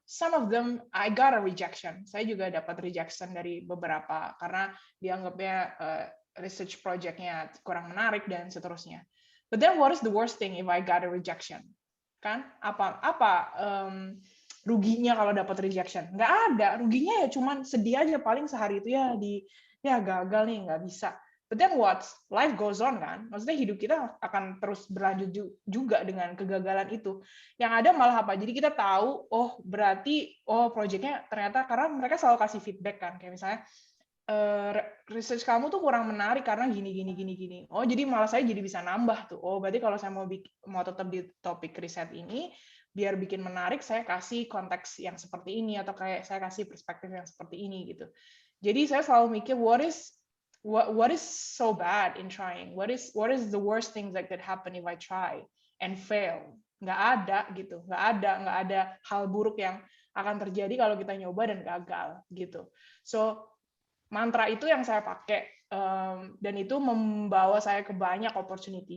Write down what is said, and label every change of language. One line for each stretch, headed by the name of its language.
English: Some of them I got a rejection.
Indonesian: Saya juga dapat rejection dari beberapa karena dianggapnya research project-nya kurang menarik dan seterusnya.
English: But then what is the worst thing if I got a rejection?
Indonesian: Kan? Apa ruginya kalau dapat rejection? Nggak ada. Ruginya ya cuman sedih aja paling sehari itu ya gagal nih, nggak bisa.
English: But then what? Life goes on
Indonesian: kan? Maksudnya hidup kita akan terus berlanjut juga dengan kegagalan itu. Yang ada malah apa? Jadi kita tahu, berarti project-nya ternyata karena mereka selalu kasih feedback kan, kayak misalnya research kamu tuh kurang menarik karena gini. Oh, jadi malah saya jadi bisa nambah tuh. Oh, berarti kalau saya mau tetap di topik riset ini, biar bikin menarik, saya kasih konteks yang seperti ini atau kayak saya kasih perspektif yang seperti ini gitu. Jadi saya selalu mikir
English: what is so bad in trying? What is the worst thing that could happen if I try and fail?
Indonesian: Nggak ada gitu. Nggak ada hal buruk yang akan terjadi kalau kita nyoba dan gagal gitu. So mantra itu yang saya pakai dan itu membawa saya ke banyak opportunity.